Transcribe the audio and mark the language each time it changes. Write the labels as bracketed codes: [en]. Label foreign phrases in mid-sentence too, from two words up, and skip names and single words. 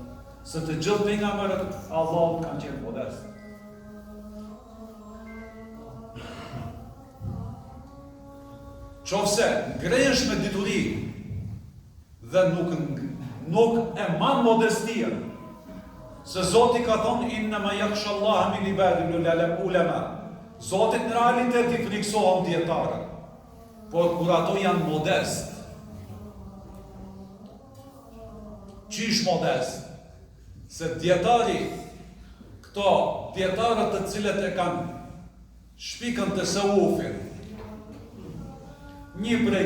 [sq] Se të gjithë pejgamberët Allahu kanë qenë modest. Qofse ngrehesh me dituri dhe nuk e man modestien, se Zoti ka thonë [ar] إنما يخشى الله من عباده العلماء. [sq] Zoti në realitet I friksohen dietarët, por kur ato janë modest, qish modest? Se djetari, këto djetarët të cilët e kanë shpikën të seufin, një prej